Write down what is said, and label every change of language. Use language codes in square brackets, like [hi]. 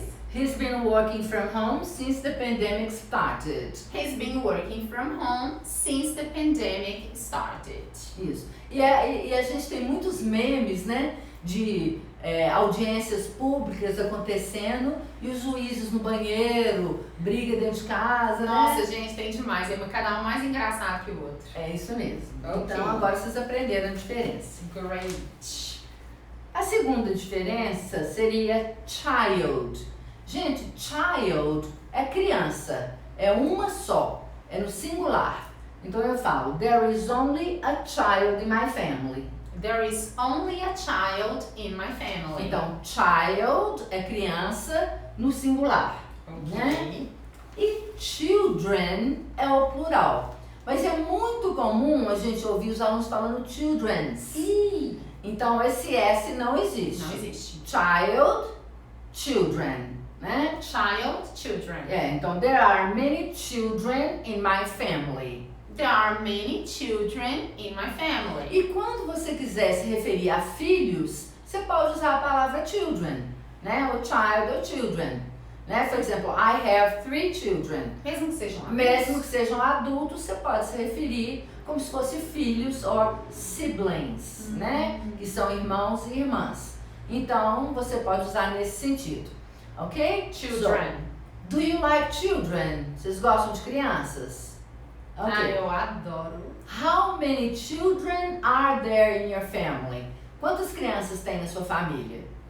[en] He's been working from home since the pandemic started. He's been working from home since the pandemic started. [pt] Isso. E a gente tem muitos memes, né? De audiências públicas acontecendo e os juízes no banheiro, briga dentro de casa, Nossa, né? gente, tem demais. É cada um mais engraçado que o outro. É isso mesmo. Ok. Então agora vocês aprenderam a diferença. [en] Great. [pt] A segunda diferença seria child. Gente, child é criança, é uma só, é no singular. Então eu falo, [en] there is only a child in my family. There is only a child in my family. [pt] Então, child é criança no singular, né? E children é o plural. Mas é muito comum a gente ouvir os alunos falando children's. Ih, Então, esse S não existe. não existe. [en] Child, children, né? Child, children. Então, there are many children in my family. There are many children in my family. [pt] E quando você quiser se referir a filhos, você pode usar a palavra children, né? O child ou children, né? Por exemplo, [en] I have 3 children. [pt] Mesmo que sejam Mesmo que sejam adultos, você pode se referir como se fossem filhos ou siblings, né? Que são irmãos e irmãs. Então, você pode usar nesse sentido, ok? [en] Children. So, do you like children? [pt] Vocês gostam de crianças? Ok. Ah, eu adoro. [en] How many children are there in your family? [pt] Quantas crianças tem na sua família?